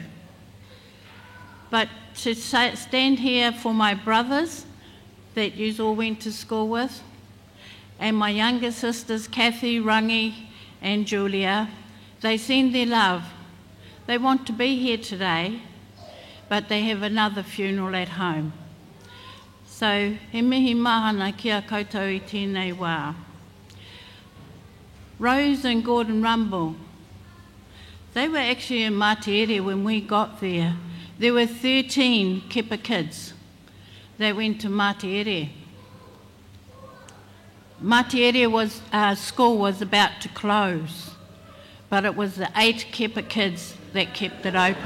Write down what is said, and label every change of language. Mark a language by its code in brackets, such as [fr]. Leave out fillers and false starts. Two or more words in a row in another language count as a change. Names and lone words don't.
[en] But to stand here for my brothers that you all went to school with, and my younger sisters, Kathy, Rangi, and Julia, they send their love. They want to be here today, but they have another funeral at home. So, [mi] he mihi mahana kia koutou i tēnei wā. [en] Rose and Gordon Rumble, they were actually in Matiere when we got there. There were 13 Kepa kids that went to Matiere. Matiere school was about to close, but it was the 8 Kepa kids that kept it open.